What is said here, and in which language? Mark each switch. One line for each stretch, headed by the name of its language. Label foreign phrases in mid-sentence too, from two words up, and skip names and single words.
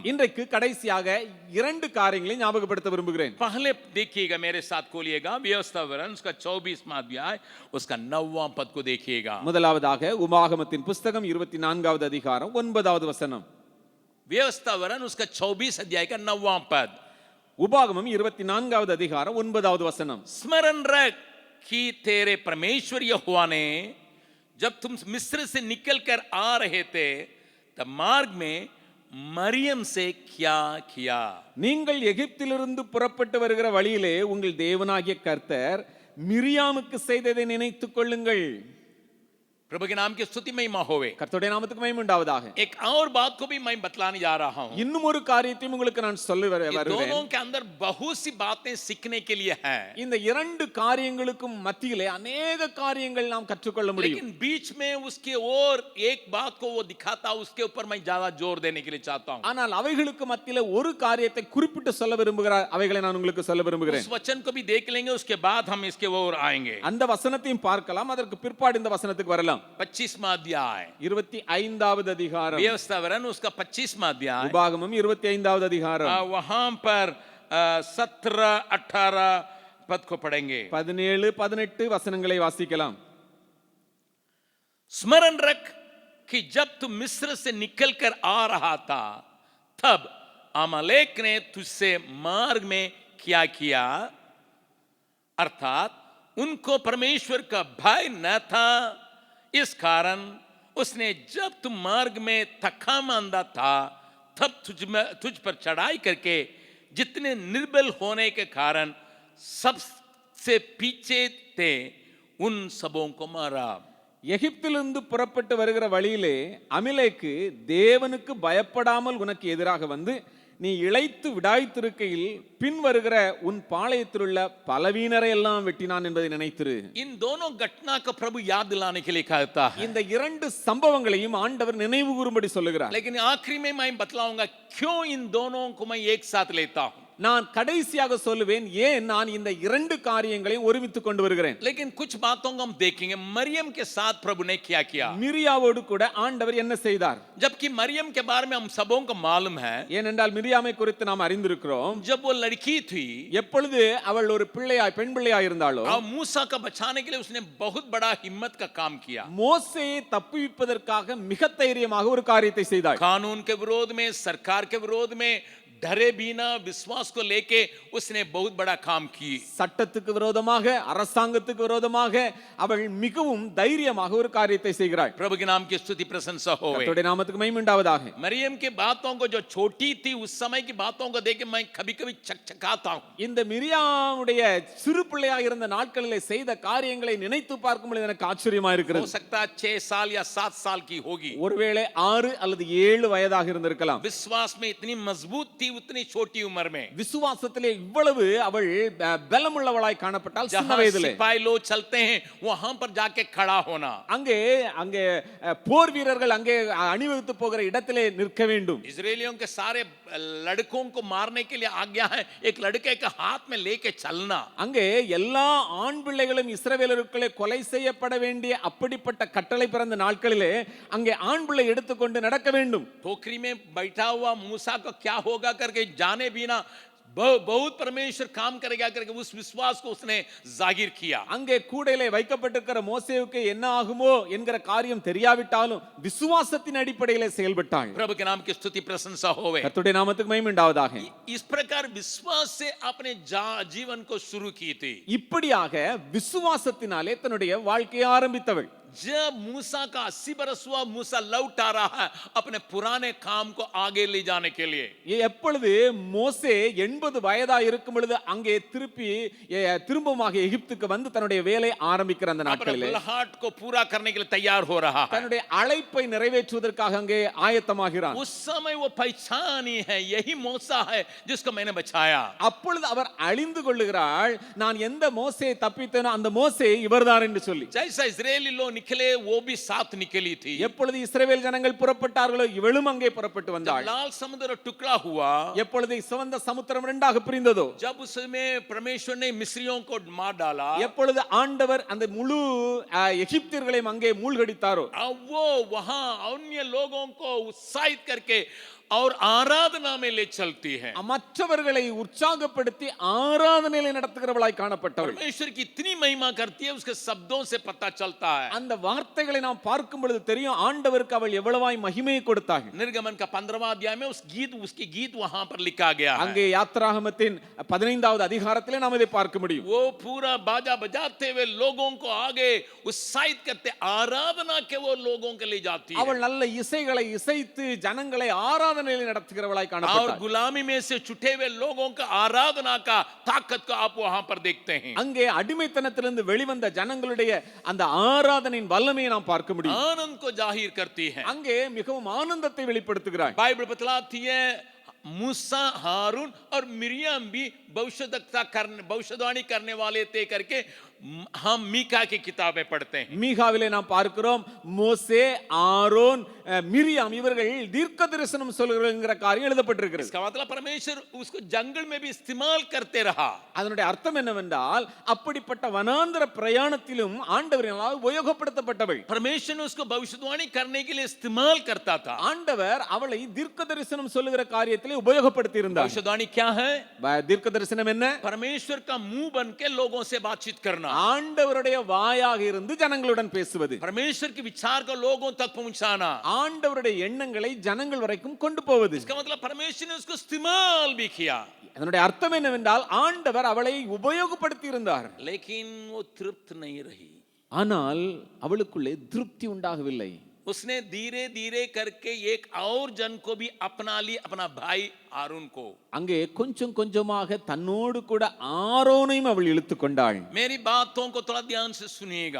Tamil: இன்றைக்கு கடைசியாக இரண்டு காரியங்களை ஞாபகப்படுத்த விரும்புகிறேன்.
Hindi: पहले देखिएगा, मेरे साथ खोलिएगा व्यवस्थावरण उसका 24वां अध्याय उसका 9वां पद को देखिएगा.
Tamil: முதலாவதாக உபாகமத்தின் புத்தகம் 24வது அதிகாரம் 9வது வசனம்.
Hindi: व्यवस्थावरण उसका 24 अध्याय का 9वां पद.
Tamil: உபாகமம் 24வது அதிகாரம் 9வது வசனம்.
Hindi: स्मरण रख कि तेरे परमेश्वर यहोवा ने जब तुम मिस्र से निकलकर आ रहे थे तब मार्ग में मरियम से क्या किया.
Tamil: நீங்கள் எகிப்திலிருந்து புறப்பட்டு வருகிற வழியிலே உங்கள் தேவனாகிய கர்த்தர் மிரியாமுக்கு செய்ததை நினைத்துக் கொள்ளுங்கள்.
Hindi: प्रभु के नाम की स्तुति महिमा होवे.
Tamil: கர்த்தருடைய நாமத்துக்கு மகிமை உண்டாவதாக.
Hindi: एक और बात को भी मैं बतलाने जा रहा हूं.
Tamil: இன்னும் ஒரு காரியத்தையும் உங்களுக்கு நான் சொல்ல வருகிறேன்.
Hindi: दोनों के अंदर बहुत सी बातें सीखने के लिए है.
Tamil: இந்த இரண்டு காரியங்களுக்கும் மத்தியிலே अनेक காரியங்கள் நாம் கற்றுக்கொள்ள முடியும்.
Hindi: लेकिन बीच में उसके और एक बात को वो दिखाता, उसके ऊपर मैं ज्यादा जोर देने के लिए चाहता हूं.
Tamil: ஆனால் அவைகளுக்கு மத்தியிலே ஒரு காரியத்தை குறிப்பிட்டு சொல்ல விரும்புகிறார். அவைகளை நான் உங்களுக்கு சொல்ல விரும்புகிறேன்.
Hindi: उस वचन को भी देख लेंगे, उसके बाद हम इसके ओर आएंगे.
Tamil: அந்த வசனத்தையும் பார்க்கலாம், அதற்கு பிற்பாடு இந்த வசனத்துக்கு வரலாம்.
Hindi: 25वां अध्याय
Tamil: 25வது அதிகாரம்.
Hindi: व्यवस्थावरण उसका 25वां अध्याय.
Tamil: உபாகமம் 25வது அதிகாரம்.
Hindi: वहां पर 17-18 पद को पढ़ेंगे.
Tamil: 17-18 वसनங்களை வாசிக்கலாம்.
Hindi: स्मरण रख कि जब तू मिस्र से निकलकर आ रहा था तब अमालेक ने तुझसे मार्ग में क्या किया. अर्थात उनको परमेश्वर का भय न था, इस कारण उसने जब तुम मार्ग में थका मांदा था तब तुझ पर चढ़ाई करके जितने निर्बल होने के कारण सबसे पीछे थे उन सबों को मारा.
Tamil: எகிப்திலிருந்து புறப்பட்டு வருகிற வழியிலே அமிலேக்கு தேவனுக்கு பயப்படாமல் உனக்கு எதிராக வந்து நீ இளைத்து விடாய்த்திருக்கையில் பின் வருகிற உன் பாளையத்தில் உள்ள பலவீனரை எல்லாம் வெட்டினான் என்பதை நினைத்திரு.
Hindi: इन दोनों घटना को प्रभु याद दिलाने के लिए कहता है.
Tamil: இந்த இரண்டு சம்பவங்களையும் ஆண்டவர் நினைவு கூறும்படி சொல்லுகிறார்.
Hindi: लेकिन आखिरी में मैं बतलाऊंगा क्यों इन दोनों को मैं एक साथ लेता हूं.
Tamil: நான் கடைசியாக சொல்லுவேன் ஏன் நான் இந்த இரண்டு காரியங்களையும் ஒருமித்து கொண்டு வருகிறேன்.
Hindi: लेकिन कुछ बातों को हम देखेंगे. मरियम के साथ प्रभु ने क्या किया.
Tamil: மிரியாவோடு கூட ஆண்டவர் என்ன செய்தார்.
Hindi: जबकि मरियम के बारे में हम सबों को मालूम है.
Tamil: ஏனென்றால் மிரியாமை குறித்து நாம் அறிந்திருக்கிறோம்.
Hindi: जब वो लड़की थी,
Tamil: எப்பொழுது அவள் ஒரு பிள்ளையாய் பெண் பிள்ளையாய் இருந்தாளோ,
Hindi: मूसा का बचाने के लिए उसने बहुत बड़ा हिम्मत का काम किया.
Tamil: மோசேயை தப்புவிப்பதற்காக மிக தைரியமாக ஒரு காரியத்தை செய்தாள்.
Hindi: कानून के विरोध में, सरकार के विरोध में डरे बिना विश्वास को लेके उसने बहुत बड़ा काम की.
Tamil: சட்டத்துக்கு விரோதமாக, அரசாங்கத்துக்கு விரோதமாக அவள் மிகவும் தைரியமாக ஒரு காரியத்தை செய்கிறாள்.
Hindi: प्रभु के नाम की स्तुति प्रशंसा होवे.
Tamil: கர்த்தருடைய நாமத்துக்கு மகிமை உண்டாவதாக.
Hindi: मरियम की बातों को जो छोटी थी उस समय की बातों को देख के मैं कभी-कभी चकचकाता हूं.
Tamil: இந்த மிரியாமுடைய சிறு பிள்ளையாக இருந்த நாட்களிலே செய்த காரியங்களை நினைத்து பார்க்கும் பொழுது எனக்கு ஆச்சரியமா
Hindi: हो
Tamil: இருக்கிறது.
Hindi: सकता है 6 साल या 7 साल की होगी.
Tamil: ஒருவேளை 6 அல்லது 7 வயதாக இருந்திருக்கலாம்.
Hindi: विश्वास में इतनी मजबूत थी उतनी छोटी उम्र में.
Tamil: விசுவாசத்திலே இவ்வளவு அவள் பலமுள்ளவளாய் காணப்பட்டால் சின்ன
Hindi: जहां
Tamil: வயதிலே.
Hindi: सिपाही लोग चलते हैं वहां पर जाके खड़ा होना.
Tamil: அங்கே அங்கே போர் வீரர்கள் அங்கே அணிவகுத்து போகிற இடத்திலே நிற்க வேண்டும்.
Hindi: इजरायलियों के सारे लड़कों को मारने के लिए आज्ञा है एक लड़के के हाथ में लेके चलना.
Tamil: அங்கே எல்லா ஆண் பிள்ளைகளும் இஸ்ரவேலருக்குள்ளே கொலை செய்யப்பட வேண்டிய அப்படிப்பட்ட கட்டளை பிறந்த நாட்களிலே அங்கே ஆண் பிள்ளை எடுத்துக்கொண்டு நடக்க வேண்டும்.
Hindi: टोकरी में बैठा हुआ मूसा को क्या होगा करके जाने बिना बहुत परमेश्वर काम करेगा करके उस विश्वास को उसने जाहिर किया।
Tamil: அங்கே கூடையிலே வைக்கப்பட்டிருக்கிற மோசேவுக்கு என்ன ஆகுமோ என்கிற காரியம் தெரியாவிட்டாலும் விசுவாசத்தின் அடிப்படையிலே செயல்பட்டாள்.
Hindi: प्रभु के नाम की स्तुति प्रशंसा होवे।
Tamil: கர்த்தருடைய நாமத்துக்கு மகிமை உண்டாவதாக.
Hindi: इस प्रकार विश्वास से अपने जीवन को शुरू की थी।
Tamil: இப்படியாக விசுவாசத்தினாலே தன்னுடைய வாழ்க்கையை ஆரம்பித்தவள்.
Hindi: जब मूसा का 80 बरस हुआ, मूसा लौट आ रहा है अपने पुराने काम को आगे ले जाने के लिए।
Tamil: எப்பொழுது மோசே 80 வயதா இருக்கும் பொழுது அங்கே திரும்பமாக எகிப்துக்கு வந்து தன்னுடைய வேலை ஆரம்பிக்கிற அந்த நாட்களிலே
Hindi: बुलाहट को पूरा करने के लिए तैयार हो रहा है,
Tamil: தன்னுடைய அழைப்பை நிறைவேற்றுவதற்காக அங்கே ஆயத்தமாகிறார்.
Hindi: उस समय वो पहचानी है यही मूसा है जिसको मैंने बचाया।
Tamil: அப்பொழுது அவர் அழிந்து கொள்ளுகிறாள், நான் எந்த மோசேயை தப்பித்தேனோ அந்த மோசே இவர்தான் என்று சொல்லி.
Hindi: जैसा इजरायली लोग निकले वो भी साथ निकली थी।
Tamil: எப்பொழுது இஸ்ரவேல் ஜனங்கள் புறப்பட்டார்களோ இவளும் அங்கே புறப்பட்டு வந்தாள்.
Hindi: लाल समुद्र टुकड़ा हुआ,
Tamil: எப்பொழுது சிவந்த சமுத்திரம் இரண்டாக பிரிந்ததோ,
Hindi: जब उसमें परमेश्वर ने मिस्रियों को मार डाला,
Tamil: எப்பொழுது ஆண்டவர் அந்த முழு எகிப்தியர்களையும் அங்கே மூழ்கடித்தாரோ,
Hindi: अब वो वहां अन्य लोगों को उत्साहित करके और आराधना में ले चलती है।
Tamil: மற்றவர்களை உற்சாகப்படுத்தி ஆராதனையை நடத்துகிறவளாய் காணப்பட்டவள்.
Hindi: परमेश्वर की इतनी महिमा करती है, उसके शब्दों से पता चलता है।
Tamil: அந்த வார்த்தைகளை நாம் பார்க்கும் பொழுது தெரியும் ஆண்டவருக்கு அவள் எவ்வளவாய் மகிமையை கொடுத்தாள்.
Hindi: निर्गमन का 15वां अध्याय में उसकी गीत वहां पर लिखा गया है।
Tamil: அங்கே யாத்ராகமத்தின் 15வது அதிகாரத்திலே நாம் இதை பார்க்க முடியும்.
Hindi: वो पूरा बाजा बजाते हुए लोगों को आगे उत्साहित करते आराधना के वो लोगों के ले जाती है।
Tamil: அவள் நல்ல இசைகளை இசைத்து ஜனங்களை ஆராதனையில் நடத்துகிறவளாய் காணப்பட்டாள்.
Hindi: और गुलामी में से छुटे हुए लोगों का आराधना का ताकत को आप वहां पर देखते हैं।
Tamil: அங்கே அடிமைத்தனத்திலிருந்து வெளிவந்த ஜனங்களுடைய அந்த ஆராதனையின் வல்லமையை நாம் பார்க்க முடியும்.
Hindi: आनंद को जाहिर करती है।
Tamil: அங்கே மிகவும் ஆனந்தத்தை வெளிப்படுத்துகிறாள்.
Hindi: बाइबल बतलाती है मूसा, हारून और मिरियम भी भविष्यवाणी करने वाले थे करके हम मीका की किताबें पढ़ते हैं।
Tamil: மீகாவிலே நாம் பார்க்கிறோம் மோசே, ஆரோன், மிரியாம் இவர்கள் தீர்க்க தரிசனம் சொல்லுகிற காரியம் எழுதப்பட்டிருக்கிறது.
Hindi: इसका मतलब परमेश्वर उसको जंगल में भी इस्तेमाल करते रहा।
Tamil: அதனுடைய அர்த்தம் என்னவென்றால் அப்படிப்பட்ட வனாந்தர பிரயாணத்திலும் ஆண்டவரினால் உபயோகப்படுத்தப்பட்டவள்.
Hindi: परमेश्वर ने उसको भविष्यवाणी करने के लिए इस्तेमाल करता था।
Tamil: ஆண்டவர் அவளை தீர்க்க தரிசனம் சொல்லுகிற காரியத்திலே உபயோகப்படுத்தி இருந்தார்.
Hindi: भविष्यवाणी क्या है?
Tamil: தீர்க்க தரிசனம் என்ன?
Hindi: परमेश्वर का मुंह बन के लोगों से बातचीत करना,
Tamil: ஆண்டவருடைய வாயாக இருந்து ஜனங்களுடன் பேசுவது,
Hindi: परमेश्वर के विचार को लोगों तक पहुंचाना,
Tamil: ஆண்டவருடைய எண்ணங்களை ஜனங்கள் வரைக்கும் கொண்டு போவது.
Hindi: इसका मतलब परमेश्वर ने उसको इस्तेमाल भी किया।
Tamil: அதனுடைய அர்த்தம் என்னவென்றால் ஆண்டவர் அவளை உபயோகப்படுத்தி இருந்தார்.
Hindi: लेकिन वो तृप्त नहीं रही।
Tamil: ஆனால் அவளுக்குள்ளே திருப்தி உண்டாகவில்லை.
Hindi: उसने धीरे धीरे करके एक और जन को भी अपना ली, अपना भाई हारून को।
Tamil: அங்கே கொஞ்சம் கொஞ்சமாக தன்னோடு கூட ஆரோனையும் அவள் இழுத்துக் கொண்டாள்.
Hindi: मेरी बातों को थोड़ा ध्यान से सुनिएगा।